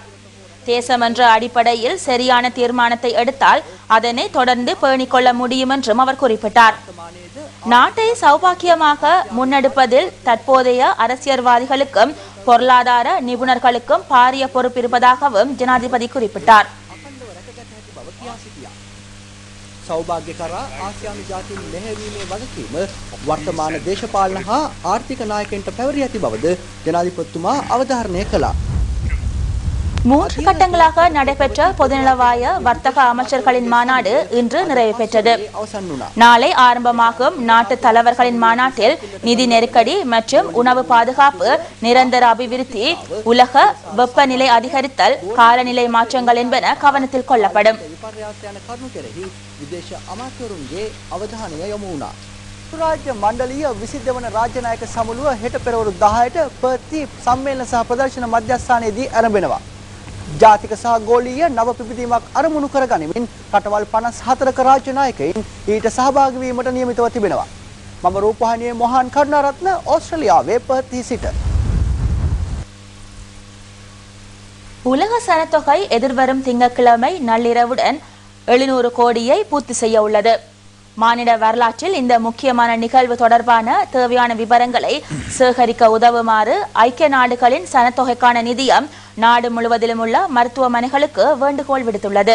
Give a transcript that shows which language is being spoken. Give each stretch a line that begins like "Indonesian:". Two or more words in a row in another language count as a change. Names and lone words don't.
Tamil: தேசம் என்ற அடிப்படையில் சரியான தீர்மானத்தை எடுத்தால் அதனை தொடர்ந்து பேணிக்கொள்ள முடியும் என்றும் அவர் குறிப்பிட்டார். நாட்டை சௌபாக்கியமாக முன்னெடுப்பதில் தற்போதைய அரசியல்வாதிகளுக்கும் பொருளாதார நிபுணர்களுக்கும் பாரிய பொறுப்பு இருப்பதாகவும் ஜனாதிபதி குறிப்பிட்டார்.
Sinhala: සෞභාග්‍ය කරා ආසියානු ජාතීන් මෙහෙයවීමේ වගකීම වර්තමාන දේශපාලන හා ආර්ථික නායකයන්ට පැවරී ඇති බවද ජනාධිපතිතුමා අවධාරණය කළා.
Tamil: 3 கட்டங்களாக நடைபெற்ற பொதுநலவாய வர்த்தக அமைச்சர்களின் மாநாடு இன்று நிறைவு பெற்றது. நாளை ஆரம்பமாகும் நாட்டு தலைவர்களின் மாநாட்டில் நிதி நெருக்கடி மற்றும் உணவு பாதுகாப்பு, நிரந்தர அபிவிருத்தி, உலக வெப்பநிலை அதிகரித்தல், காலநிலை மாற்றங்கள் என்பன கவனத்தில் கொள்ளப்படும்.
Sinhala: රාජ්‍ය මණ්ඩලීය 22 වන රාජ්‍ය නායක සමුළුව හෙට පෙරවරු 10ට පර්ති සම්මේලන සහ ප්‍රදර්ශන මධ්‍යස්ථානයේදී ආරම්භ ජාතික සහ ගෝලීය නව පිබිදීමක් අරමුණු කරගනිමින් රටවල් 54ක රාජ්‍ය නායකයින් ඊට සහභාගී වීමට නියමිතව තිබෙනවා. මම රූපවාහිනියේ මොහාන් කරුණාරත්න ඕස්ට්‍රේලියාවේ පර්ති සිට.
Tamil: உலக சனத்தொகை எதிர்வரும் திங்கட்கிழமை நள்ளிரவுடன் 700 கோடியை பூர்த்தி செய்ய உள்ளது. மானிட வரலாற்றில் இந்த முக்கியமான நிகழ்வு தொடர்பான தேவையான விவரங்களை சேகரிக்க உதவுமாறு ஐக்கிய நாடுகளின் சனத்தொகைக்கான நிதியம் நாடு முழுவதிலும் உள்ள மருத்துவமனைகளுக்கு வேண்டுகோள் விடுத்துள்ளது.